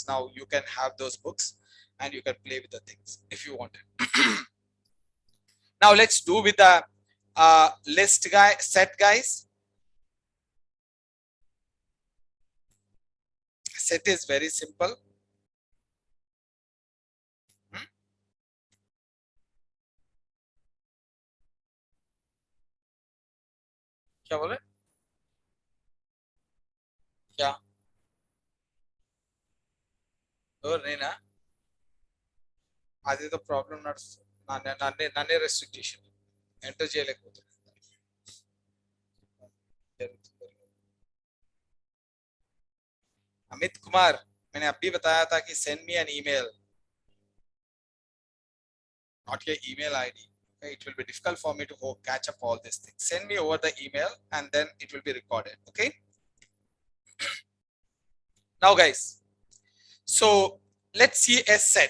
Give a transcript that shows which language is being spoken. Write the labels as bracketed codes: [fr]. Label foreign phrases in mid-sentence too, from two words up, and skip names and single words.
[en] Now you can have those books and you can play with the things if you want it. Now let's do with the list set, guys. set is very simple. [hi] क्या बोले क्या नहीं ना [te] అది తో ప్రాబ్లం నడుస్తుంది నన్నే రెస్ట్రిక్షన్ ఎంటర్ చేయలేకపోతున్నాను [hi] अमित कुमार मैंने अभी बताया था कि [en] send me an email not your email id okay? It will be difficult for me to catch up all these things. Send me over the email and then it will be recorded. Okay, now guys, so let's see a set.